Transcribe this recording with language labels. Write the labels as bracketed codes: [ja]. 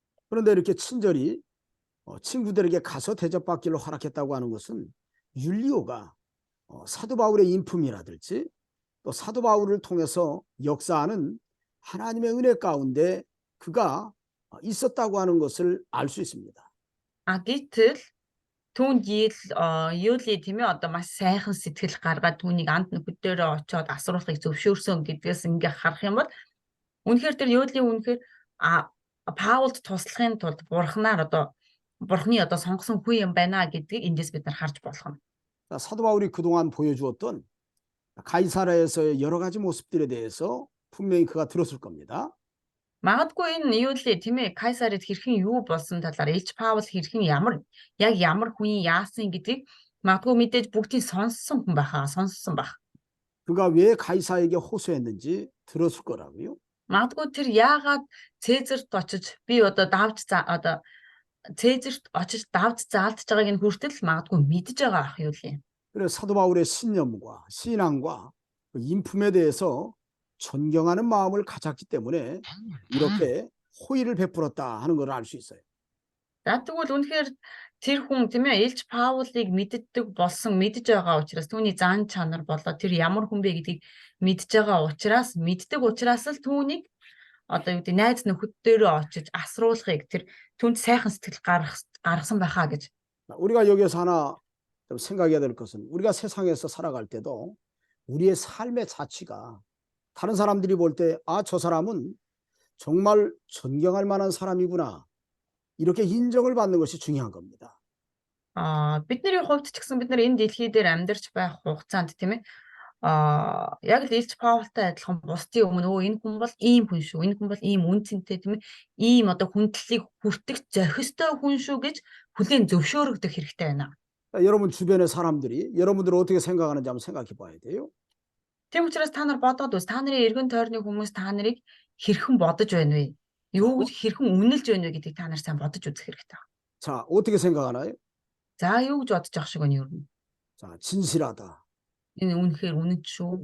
[ko] 그런데 이렇게 친절히 친구들에게 가서 대접받기를 허락했다고 하는 것은 율리오가 사도 바울의 인품이라든지 또 사도 바울을 통해서 역사하는 하나님의 은혜 가운데 그가 있었다고 하는 것을 알 수 있습니다. [mn] Гэтэл түүнд Юли тийм ээ одоо маш сайхан сэтгэл гаргаад түүнийг анд нөхөддөрөө очоод асруулахыг зөвшөөрсөн гэдгээс ингээ харах юм бол үнэхээр тэр Юли үнэхээр Паулд туслахын тулд Бурхны одоо сонгосон хүн юм байна гэдгийг эндээс бид нар харж болох нь. [ko] 자, 사도 바울이 그동안 보여주었던 가이사랴에서의 여러 가지 모습들에 대해서 분명히 그가 들었을 겁니다. [mn] Магадгүй энэ Юли тийм ээ Кайсарид хэрхэн юу болсон талаар Илж Паул хэрхэн ямар хүн яасан гэдгийг магадгүй мэдээж бүгдийг сонссон хүн сонссон байх. [ko] 그가 왜 가이사에게 호소했는지 들었을 거라고요. [mn] Магадгүй тэр яагаад Цэзарт очиж би одоо Цэзарт очиж давж заалдж байгааг нь хүртэл магадгүй мэдж байгаа ах Юли. [ko] 그래서 사도 바울의 신념과 신앙과 그 인품에 대해서 존경하는 마음을 가졌기 때문에 이렇게 호의를 베풀었다 하는 걸 알 수 있어요. [mn] За тэгвэл үнэхээр тэр хүн тийм ээ Илж Паулыг мэддэг мэдж байгаа учраас түүний зан чанар болоо тэр ямар хүн бэ гэдгийг мэдж байгаа учраас л түүнийг одоо юу гэдэг найз нөхөд дээрээ очиж асруулахыг тэр түнд сайхан сэтгэл гаргасан байхаа гэж. [ko] 우리가 여기서 하나 좀 생각해야 될 것은 우리가 세상에서 살아갈 때도 우리의 삶의 자취가 다른 사람들이 볼 때 저 사람은 정말 존경할 만한 사람이구나 이렇게 인정을 받는 것이 중요한 겁니다. [mn] Бидний хувьд ч гэсэн бид нар энэ дэлхий дээр амьдарч байх хугацаанд тийм ээ яг л Илж Паултай адилхан бусдын өмнө энэ хүн бол ийм хүн шүү. Энэ хүн бол ийм үнцэнтэй тийм ээ ийм одоо хүндлэлийг хүртэх зохистой хүн шүү гэж хүлээн зөвшөөрөгдөх хэрэгтэй байна. [ko] 여러분 주변의 사람들이 여러분들을 어떻게 생각하는지 한번 생각해 봐야 돼요. [mn] Тийм учраас та нар бодоод үз. Та нарын эргэн тойрны хүмүүс та нарыг хэрхэн бодож байна вэ? Юу гэж хэрхэн үнэлж байна вэ гэдгийг та нар сайн бодож үзэх хэрэгтэй. [ko] 자, 어떻게 생각하나요? [mn] За юу гэж бодож ах шиг байна юу? [ko] 자, 진실하다. [mn] Энэ үнэхээр үнэт шүү.